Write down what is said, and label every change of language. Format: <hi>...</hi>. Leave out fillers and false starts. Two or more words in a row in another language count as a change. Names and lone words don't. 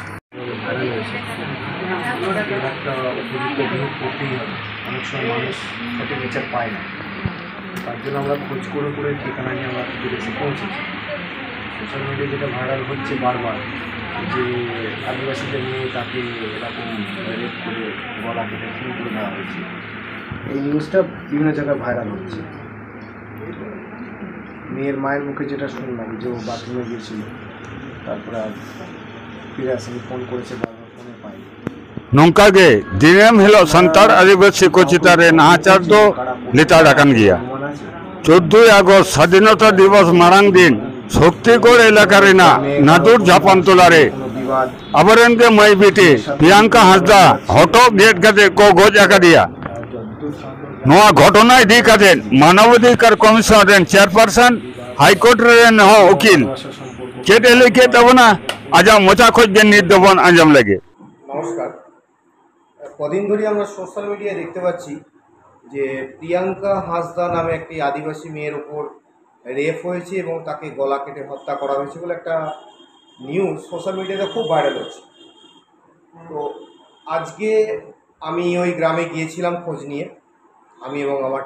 <bn>অনেক সময় মানুষ সঠিক বিচার পায় না তার জন্য আমরা খোঁজ করে করে ঠিকানা নিয়ে আমরা এসে পৌঁছেছি</bn> <en>social media</en> <bn>যেটা ভাইরাল হচ্ছে বারবার যে আদিবাসীদের নিয়ে তাকে এরকম রেপ করে গলা কেটে খুন করে দেওয়া হয়েছে এই নিউজটা বিভিন্ন জায়গায় ভাইরাল হচ্ছে মেয়ের মায়ের মুখে যেটা শুনলাম যে ও বাথরুমে গিয়েছিল তারপরে ফিরে আসেনি ফোন করেছে বারবার ফোনে পায়নি</bn> <sat>नौका गे दिनम हिलो सान्ताड़ आदिवासी को चितारे नाचार दो लिताड़ाकान गिया</sat> <bn>14 আগস্ট স্বাধীনতা দিবস</bn> <sat>मारांग दिन शक्तिगढ़ एलाकार नादुर झापान तोलारे अबरन के मई बिटी प्रियंका हासदा हटो गेट कते को गोज आकादिया नोआ घटना इदी कते मानवाधिकार कमिशन रेन चेयरपारसन हाईकोर्ट रेन हो वकील चेट एलिके तबना आजा मोचा खोज गे नित दबन आंजम लगे</sat> <bn>नमस्कार কদিন ধরে আমরা</bn> <en>social media</en> <bn>দেখতে পাচ্ছি যে প্রিয়াঙ্কা হাসদা নামে একটি আদিবাসী মেয়ের উপর রেপ হয়েছে এবং তাকে গলা কেটে হত্যা করা হয়েছে বলে একটা নিউজ</bn> <en>social media</en> <bn>খুব ভাইরাল হচ্ছে তো আজকে আমি ওই গ্রামে গিয়েছিলাম খোঁজ নিয়ে আমি এবং আমার</bn>